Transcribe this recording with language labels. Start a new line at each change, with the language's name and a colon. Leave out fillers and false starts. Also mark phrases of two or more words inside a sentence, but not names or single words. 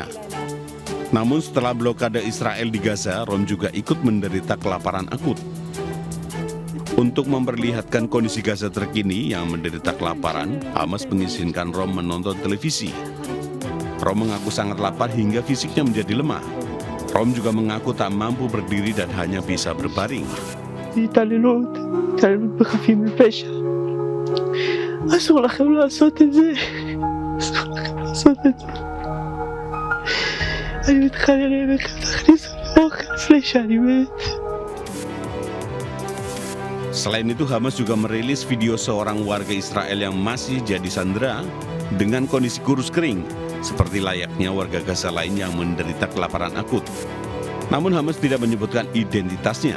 Indonesian: Namun setelah blokade Israel di Gaza, Rom juga ikut menderita kelaparan akut. Untuk memperlihatkan kondisi Gaza terkini yang menderita kelaparan, Hamas mengizinkan Rom menonton televisi. Rom mengaku sangat lapar hingga fisiknya menjadi lemah. Rom juga mengaku tak mampu berdiri dan hanya bisa berbaring.
Hebrew: התעללות בחפים מפשע. אסור לכם לעשות את זה. אסור לכם לעשות את זה. אני מתחנן אליכם, תכניסו לי אוכל לפני שאני מת.
Indonesian: Selain itu, Hamas juga merilis video seorang warga Israel yang masih jadi sandera dengan kondisi kurus kering, seperti layaknya warga Gaza lain yang menderita kelaparan akut. Namun Hamas tidak menyebutkan identitasnya.